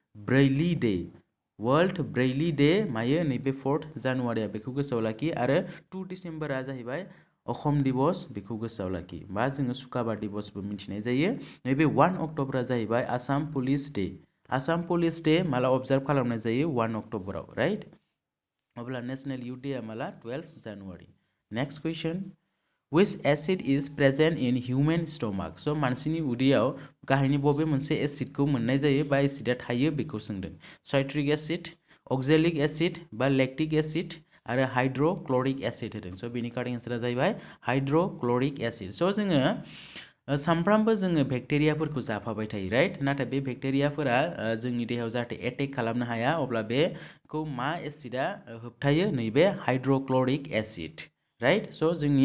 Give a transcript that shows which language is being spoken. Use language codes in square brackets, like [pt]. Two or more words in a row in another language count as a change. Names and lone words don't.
[en] Braille Day [brx] मायो नैबे 4 जानुवारिया बेखौ गोसोआव लाखि आरो 2 डिसेम्बरा जाहैबाय अखम दिबस बेखौ गोसोआव लाखि बा जोङो सुकाबा दिबसबो मिथिनाय जायो नैबे 1 अक्ट'बरा जाहैबाय आसाम पुलिस डे माला अबजार्भ खालामनाय जायो 1 अक्ट'बराव राइट अब्ला नेशनेल युथ डेआ माला 12 जानुवारि [en] next question which acid is present in human stomach [brx] स' मानसिनि उदैयाव गाहायनि बबे मोनसे एसिडखौ मोननाय जायो बा एसिडा थायो बेखौ सोंदों [en] citric acid oxalic acid [brx] बा [en] lactic acid [brx] आरो [en] hydrochloric acid [brx] होदों स' बेनि [en] correct answer [brx] जाहैबाय [en] hydrochloric acid [brx] स' जोङो सानफ्रामबो जोङो बेक्टेरियाफोरखौ जाफाबाय थायो राइट नाथाय बे बेक्टेरियाफोरा जोंनि देहायाव जाहाथे एटेक खालामनो हाया अब्ला बेखौ मा एसिडा होबथायो नैबे [en] hydrochloric acid [brx] राइट स' जोंनि